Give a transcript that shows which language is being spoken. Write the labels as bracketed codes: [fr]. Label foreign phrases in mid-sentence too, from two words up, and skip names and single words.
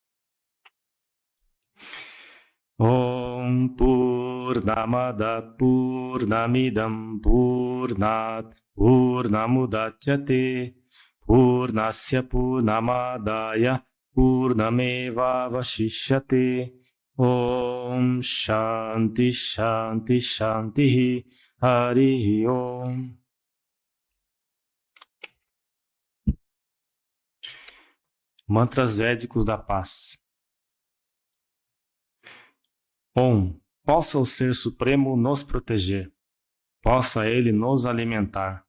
[sa] Om Purnamada Purnamidam Purnat Purnamudachyate Purnasya Purnamadaya Purnameva Vashishyate. Om Shanti Shanti Shanti. Hari Om. [pt] Mantras védicos da paz. Om. Possa o Ser Supremo nos proteger. Possa Ele nos alimentar.